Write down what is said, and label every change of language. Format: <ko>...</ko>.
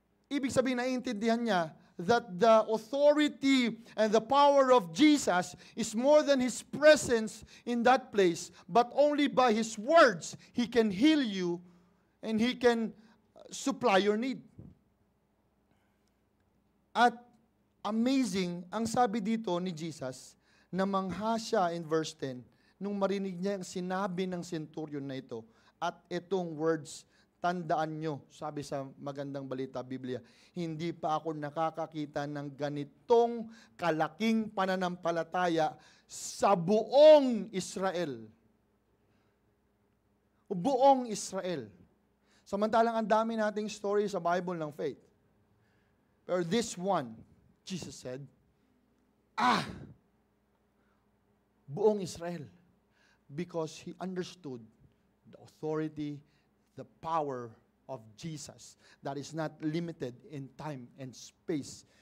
<tl>Ibig sabihin, naiintindihan niya</tl> <en>that the authority and the power of Jesus is more than His presence in that place, but only by His words, He can heal you and He can supply your need.</en> <tl>At amazing, ang sabi dito ni Jesus, namangha siya in verse 10, nung marinig niya ang sinabi ng centurion na ito, at itong words, tandaan nyo, sabi sa magandang balita, Biblia, hindi pa ako nakakakita ng ganitong kalaking pananampalataya sa buong Israel. Buong Israel. Samantalang ang dami nating story sa Bible ng faith.</tl> <en>Pero this one, Jesus said, buong Israel. Because He understood the authority, the power of Jesus that is not limited in time and space.</en>